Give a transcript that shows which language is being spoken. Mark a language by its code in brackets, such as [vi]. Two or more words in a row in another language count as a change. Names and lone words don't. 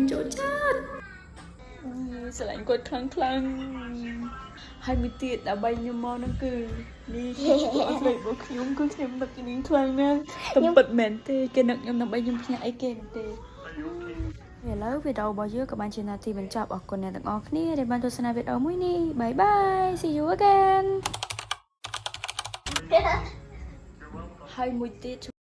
[km] ចូលចិត្តស្រឡាញ់គាត់ខ្លាំងហើយមួយទៀតដើម្បីខ្ញុំមកហ្នឹងគឺនេះFacebookខ្ញុំគឺខ្ញុំនឹកនាងខ្លាំងណាស់តែពិតមែនទេគេនឹកខ្ញុំដើម្បីខ្ញុំភ្ញាក់អីគេទេឥឡូវវីដេអូរបស់យើងក៏បានជានាទីបញ្ចប់អរគុណអ្នកទាំងអស់គ្នាដែលបានទស្សនាវីដេអូមួយនេះ [en] Bye bye see you again [km] ហើយមួយទៀត